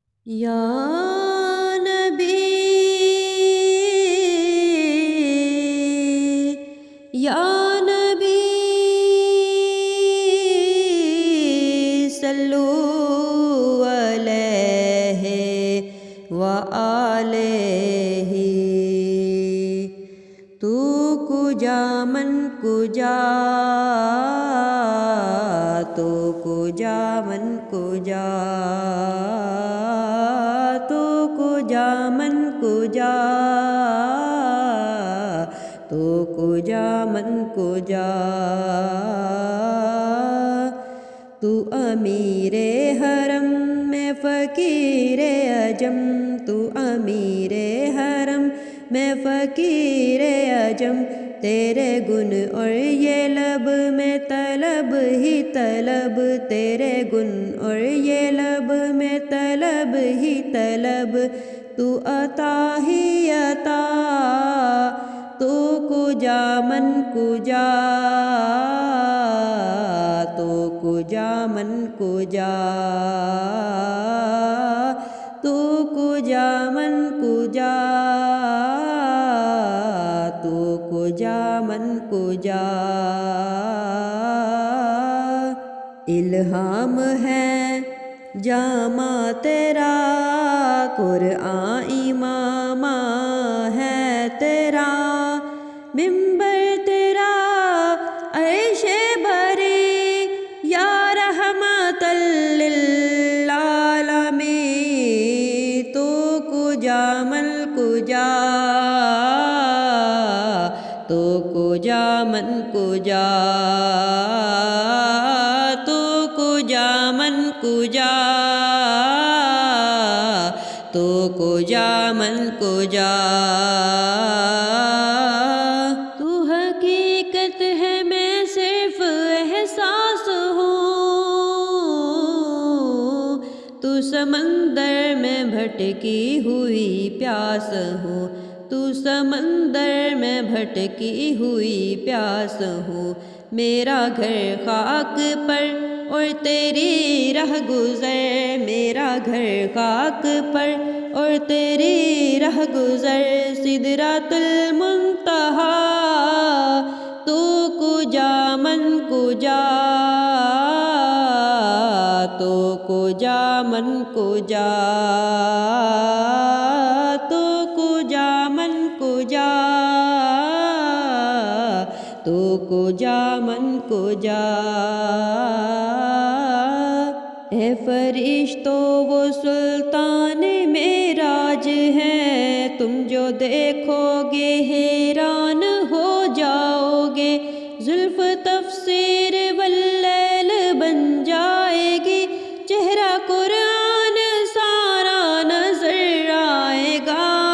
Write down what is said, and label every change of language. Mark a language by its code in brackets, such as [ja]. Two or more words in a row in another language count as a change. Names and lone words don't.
[ar] یا نبی، یا نبی، صلو علیہ وآلہ۔ [fa] تو کجا من کجا، تو کجا من کجا، تو کجا من کجا، تو کجا من کجا۔ [ur] تو امیر حرم میں فقیر عجم، تو امیر حرم میں فقیر عجم، تیرے گن اور یہ لب میں طلب ہی طلب، تیرے گن اور یہ لب میں طلب ہی طلب۔ تو عطا ہی عطا، [fa] تو کجا من کجا، تو کجا من کجا، تو کجا من کجا، تو کجا من کجا۔ [ur] الہام ہے جامع تیرا، قرآن امام ہے تیرا، منبر تیرا عرش بری، [ar] یا رحمت للعالمین۔ [fa] تو کجا من کجا، تو کجا من کجا، تو کجا من کجا، تو کجا من کجا۔ [ur] تو حقیقت ہے میں صرف احساس ہوں، تو سمندر میں بھٹکی ہوئی پیاس ہوں، تو سمندر میں بھٹکی ہوئی پیاس ہوں۔ میرا گھر خاک پر اور تیری رہ گزر، میرا گھر خاک پر اور تیری رہ گزر، سدرۃ المنتہا، [fa] تو کجا من کجا، تو کجا من کجا، تو کجا من کجا، تو کجا من کجا۔ [ur] اے فرشتو وہ سلطان معراج ہے، تم جو دیکھو گے حیران ہو جاؤ گے، زلف تفسیر واللیل بن جائے گی، چہرہ قرآن سارا نظر آئے گا،